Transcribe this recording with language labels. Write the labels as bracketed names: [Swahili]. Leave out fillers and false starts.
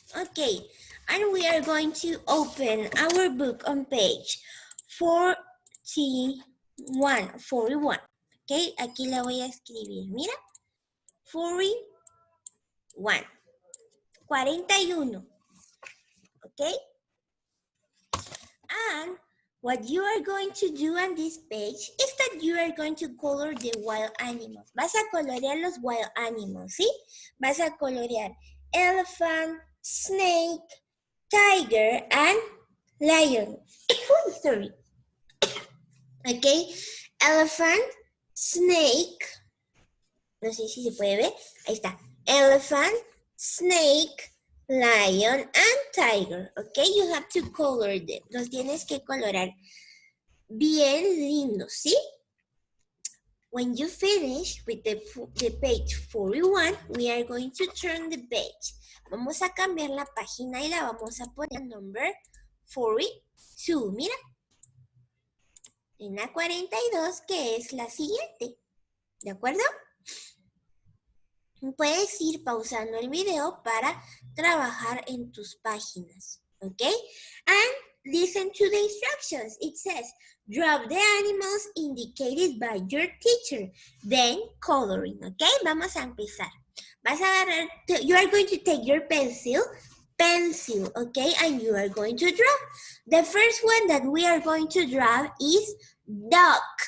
[English] Okay, and we are going to open our book on page 41. [Spanish] Okay, aquí la voy a escribir, mira. [English] 41. 41. Okay? And what you are going to do on this page is that you are going to color the wild animals. [Spanish] Vas a colorear los wild animals, ¿sí? Vas a colorear elephant, snake, tiger, and lion. Sorry. Okay? Elephant, snake, No sé si se puede ver. Ahí está. [English] Elephant, snake, lion, and tiger. Okay, you have to color them. [Spanish] Los tienes que colorar bien lindos, ¿sí? [English] When you finish with the page 41, we are going to turn the page. [Spanish] Vamos a cambiar la página y la vamos a poner number 42. Mira. En la 42, que es la siguiente. ¿De acuerdo? Puedes ir pausando el video para trabajar en tus páginas. ¿Ok? [English] And listen to the instructions. It says, drop the animals indicated by your teacher. Then coloring. ¿Ok? Vamos a empezar. Vas a agarrar, you are going to take your pencil, okay? And you are going to draw. The first one that we are going to draw is duck.